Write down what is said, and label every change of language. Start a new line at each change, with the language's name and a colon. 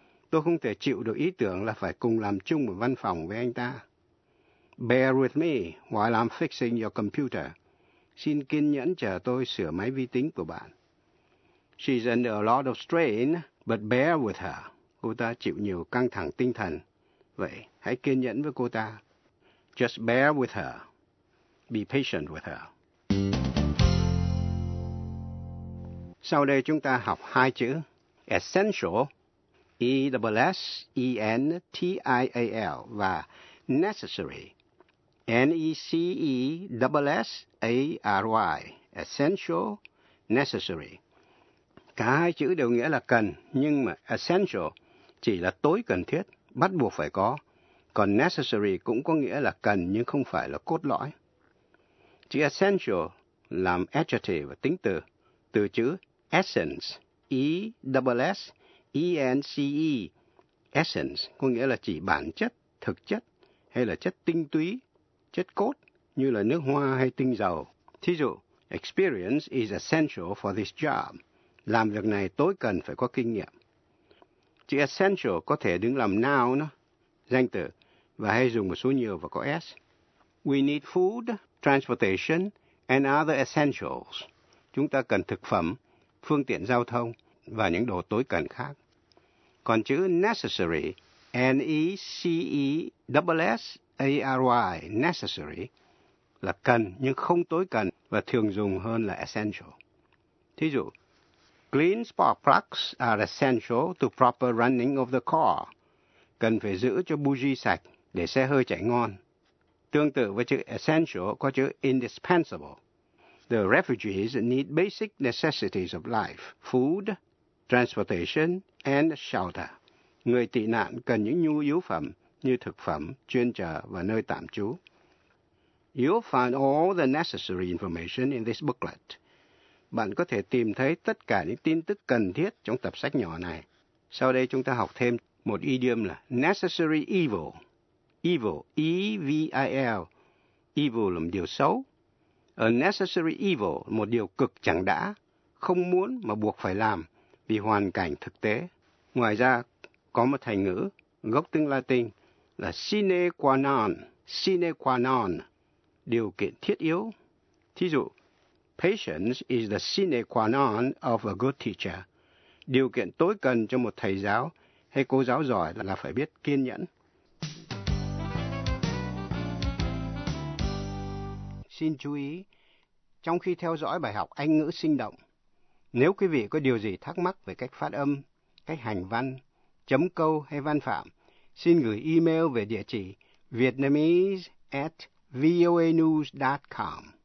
Vietnamese: Tôi không thể chịu được ý tưởng là phải cùng làm chung một văn phòng với anh ta.
English: Bear with me while I'm fixing your computer.
Vietnamese: Xin kiên nhẫn chờ tôi sửa máy vi tính của bạn.
English: She's under a lot of strain, but bear with her.
Vietnamese: Cô ta chịu nhiều căng thẳng tinh thần. Vậy, hãy kiên nhẫn với cô ta.
English: Just bear with her. Be patient with her.
Vietnamese: Sau đây chúng ta học hai chữ.
English: Essential, E-S-S-E-N-T-I-A-L, và necessary, N-E-C-E-S-S-A-R-Y, essential, necessary.
Vietnamese: Cả hai chữ đều nghĩa là cần, nhưng mà essential chỉ là tối cần thiết, bắt buộc phải có. Còn necessary cũng có nghĩa là cần nhưng không phải là cốt lõi. Chữ essential làm adjective và tính từ. Từ chữ essence, E-S-S-E-N-C-E, essence có nghĩa là chỉ bản chất, thực chất hay là chất tinh túy, chất cốt như là nước hoa hay tinh dầu. Thí dụ,
English: experience is essential for this job.
Vietnamese: Làm việc này tối cần phải có kinh nghiệm. Chữ essential có thể đứng làm noun, danh từ, và hay dùng một số nhiều và có S.
English: We need food, transportation, and other essentials.
Vietnamese: Chúng ta cần thực phẩm, phương tiện giao thông và những đồ tối cần khác. Còn chữ necessary, N-E-C-E-S-S-A-R-Y, necessary, là cần nhưng không tối cần và thường dùng hơn là essential. Thí dụ,
English: clean spark plugs are essential to proper running of the car.
Vietnamese: Cần phải giữ cho bougie sạch để xe hơi chạy ngon. Tương tự với chữ essential có chữ indispensable.
English: The refugees need basic necessities of life, food, transportation, and shelter.
Vietnamese: Người tị nạn cần những nhu yếu phẩm như thực phẩm, chuyên chở và nơi tạm trú.
English: You'll find all the necessary information in this booklet.
Vietnamese: Bạn có thể tìm thấy tất cả những tin tức cần thiết trong tập sách nhỏ này. Sau đây chúng ta học thêm một idiom là necessary evil. Evil, E-V-I-L. Evil là một điều xấu.
English: A necessary evil,
Vietnamese: một điều cực chẳng đã, không muốn mà buộc phải làm vì hoàn cảnh thực tế. Ngoài ra, có một thành ngữ gốc tiếng Latin là sine qua non, điều kiện thiết yếu. Thí dụ,
English: patience is the sine qua non of a good teacher.
Vietnamese: Điều kiện tối cần cho một thầy giáo hay cô giáo giỏi là phải biết kiên nhẫn. Xin chú ý, trong khi theo dõi bài học Anh ngữ sinh động, nếu quý vị có điều gì thắc mắc về cách phát âm, cách hành văn, chấm câu hay văn phạm, xin gửi email về địa chỉ vietnamese@voanews.com.